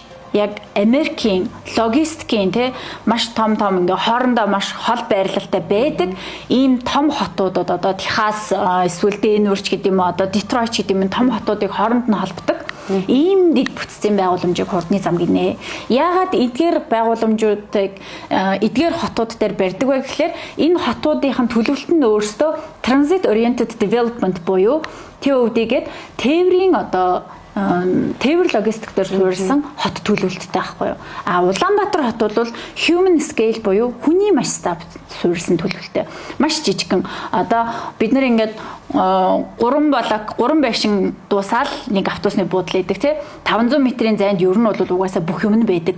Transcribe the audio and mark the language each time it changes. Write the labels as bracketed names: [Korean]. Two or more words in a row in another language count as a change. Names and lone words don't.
[Mongolian] Яг Америкийн логистикийн те маш том ингээ хоорондоо маш хол байрлалтай байдаг ийм том хотуудад одоо Техас эсвэл Денверч гэдэг юм одоо Детройт гэдэг юм том хотуудыг хооронд нь холбодог. Ийм дэд бүтцийн байгууламжийг хурдны зам гинэ. Яагаад эдгээр байгууламжуудыг эдгээр хотууд дээр барьдаг вэ гэхээр энэ хотуудын төлөвлөлт нь өөрсдөө [English] transit oriented development [Mongolian] буюу TOD-гээд тээврийн одоо тээвэр логистик дээр суурилсан хот төлөвлөлттэй байхгүй юу. Улаанбаатар хот бол [English] human scale [Mongolian] буюу хүний масштаб суурилсан төлөвлөлттэй. Маш жижигхэн. Одоо бид нар ингээд 3 байшин дуусаад нэг автобусны буудлаа идэг тий 500 метрийн зайд ер нь бол угаасаа бүх юм нь байдаг.